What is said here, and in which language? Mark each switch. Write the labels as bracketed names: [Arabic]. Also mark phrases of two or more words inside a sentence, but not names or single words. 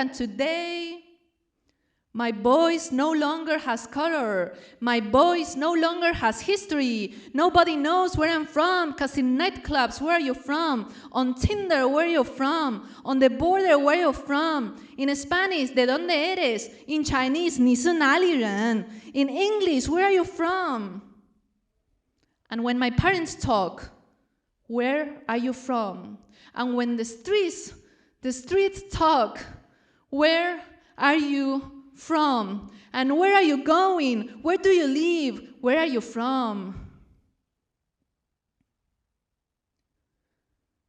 [English] And today, my voice no longer has color. My voice no longer has history. Nobody knows where I'm from, because in nightclubs, where are you from? On Tinder, where are you from? On the border, where are you from? In Spanish, [Spanish] ¿de dónde eres? [English] In Chinese, [Chinese] 你是哪里人? [English] In English, where are you from? And when my parents talk, where are you from? And when the streets talk, where are you from? And where are you going? Where do you live? Where are you from?